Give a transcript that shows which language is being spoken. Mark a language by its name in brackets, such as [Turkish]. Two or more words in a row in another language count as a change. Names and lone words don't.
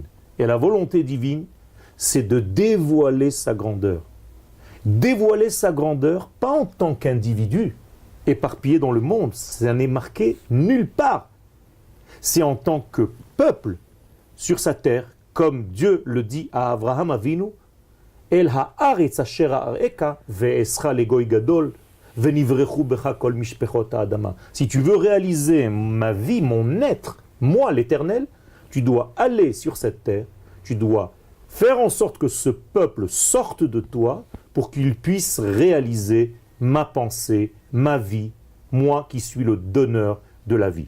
[French] Et la volonté divine, c'est de dévoiler sa grandeur. Dévoiler sa grandeur, pas en tant qu'individu, éparpillé dans le monde, ça n'est marqué nulle part. C'est en tant que peuple sur sa terre, comme Dieu le dit à Abraham Avinu, [Hebrew] אל הארץ אשר אראך ואעשך לגוי גדול ונברכו בך כל משפחות האדמה. [French] Si tu veux réaliser ma vie, mon être, moi l'Éternel, tu dois aller sur cette terre, tu dois faire en sorte que ce peuple sorte de toi pour qu'il puisse réaliser ma pensée, ma vie, moi qui suis le donneur de la vie.